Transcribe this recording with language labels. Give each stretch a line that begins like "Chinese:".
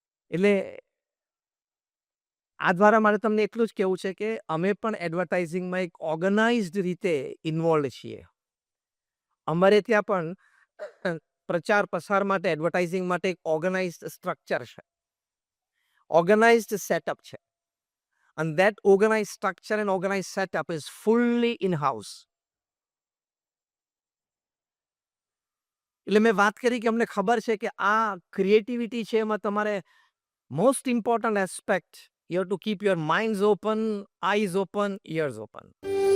Gujarati: એટલે આ દ્વારા મારે તમને એટલું જ કહેવું છે કે અમે પણ એડવર્ટાઇઝિંગમાં એક ઓર્ગનાઇઝડ રીતે ઇન્વોલ્વ છીએ. અમારે ત્યાં પણ પ્રચાર પ્રસાર માટે એડવર્ટાઇઝિંગ માટે એક ઓર્ગનાઇઝડ સ્ટ્રક્ચર છે, ઓર્ગનાઇઝડ સેટઅપ છે.
English: and that organized structure and organized setup is fully in house.
Gujarati: એટલે મેં વાત કરી કે અમને ખબર છે કે આ ક્રિએટિવિટી છે એમાં તમારે most important aspect,
English: you have to keep your minds open, eyes open, ears open.